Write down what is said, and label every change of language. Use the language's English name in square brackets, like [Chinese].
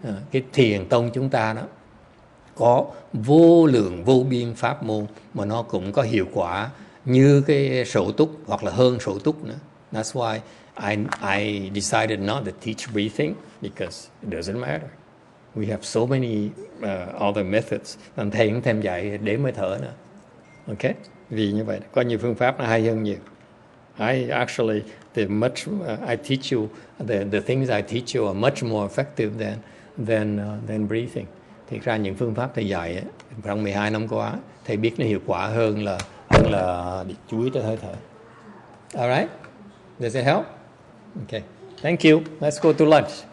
[Vietnamese] Cái thiền tông chúng ta đó có vô lượng vô biên pháp môn mà nó cũng có hiệu quả như cái sổ túc hoặc là hơn sổ túc nữa. [English] That's why I decided not to teach breathing, because it doesn't matter. We have so many other methods. [Vietnamese] Còn thầy cũng thêm dạy đếm hơi thở nữa. Okay? Vì như vậy có nhiều phương pháp nó hay hơn nhiều. [English] I actually I teach you the things I teach you are much more effective than breathing. [Vietnamese] Thực ra những phương pháp thầy dạy trong 12 năm qua, thầy biết nó hiệu quả hơn là chú ý tới hơi thở. [English] All right? Does it help? Okay. Thank you. Let's go to lunch.